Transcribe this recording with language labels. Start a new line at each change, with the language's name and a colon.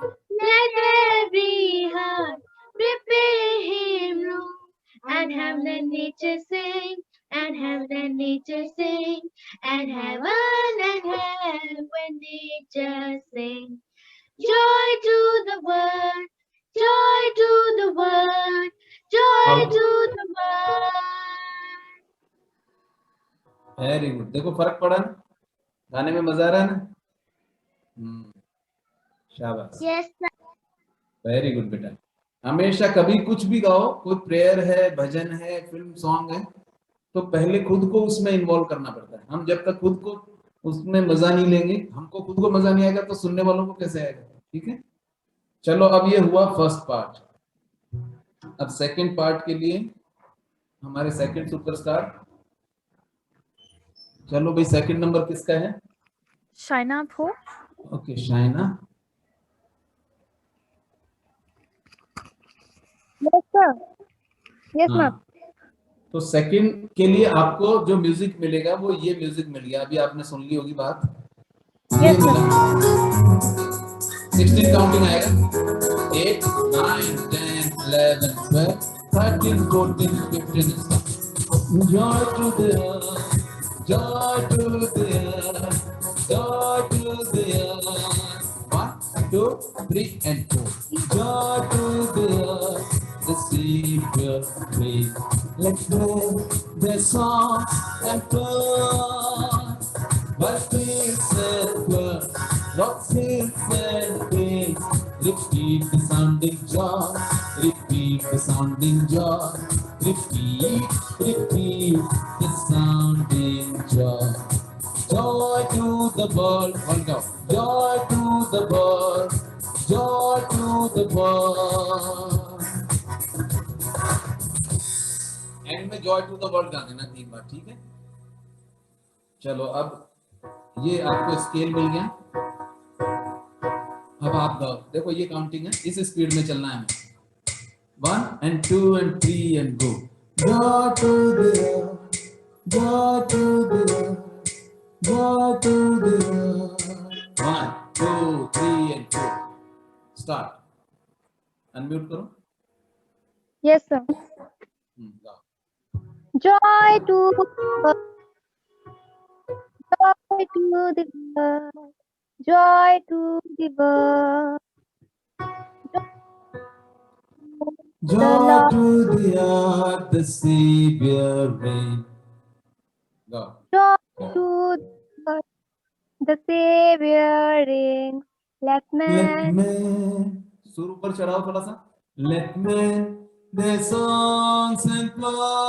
English: Let every heart prepare him room, and heaven and nature sing, and heaven and nature sing, and heaven nature sing. Joy to the world, joy to the world, joy to the world.
Hindi: Very good, देखो फर्क पड़ा ना, गाने में मजा आ रहा है ना। शाबाश,
English: Yes, sir.
Hindi: वेरी गुड बेटा। हमेशा कभी कुछ भी गाओ, कोई प्रेयर है, भजन है, फिल्म सॉन्ग है, तो पहले खुद को उसमें इन्वॉल्व करना पड़ता है। हम जब तक खुद को उसमें मजा नहीं लेंगे, हमको खुद को मजा नहीं आएगा तो सुनने वालों को कैसे आएगा, ठीक है। चलो, अब ये हुआ फर्स्ट पार्ट। अब सेकंड पार्ट के लिए हमारे सेकंड सुपरस्टार, चलो भाई, सेकंड नंबर किसका है? शाइना आप हो? Okay, Shaina.
English: Yes, sir. Yes,
Hindi: हाँ,
English: ma'am.
Hindi: तो सेकंड के लिए आपको जो म्यूजिक मिलेगा वो ये म्यूजिक मिल गया, अभी आपने सुन ली होगी बात। ये
English: Yes, sir.
Hindi: मिला 16 काउंटिंग आएगा
English: 8 9 10 11 12 13 14 15 joy to the earth, joy to the earth, joy to the earth. 1 2 3 and 4 joy to the earth, the Savior reigns. Let's play the song and play. But fields and words, rocks, hills and waves, repeat the sounding joy, repeat the sounding joy, repeat the sounding joy. Joy to the world, one go. Joy to the world, joy to the world.
Hindi: And में
English: joy to the world
Hindi: गा देना 3 बार, ठीक है? चलो अब ये आपको scale मिल गया। अब आप गाओ, देखो ये काउंटिंग है, इस स्पीड में चलना है हमें।
English: 1 and 2 and 3 and go. Joy to the earth, joy to the earth, joy to the earth. 1 2 3 and 4. Start. Unmute करो। Yes, sir.
Hindi: गाओ।
English: Joy to the world, joy to the world, joy to the world. Joy to the earth, the Savior reigns. Go. Joy to the world, the Savior rings. Let Let man me
Hindi: सुर ऊपर चढ़ाओ थोड़ा सा।
English: Let me their songs employ.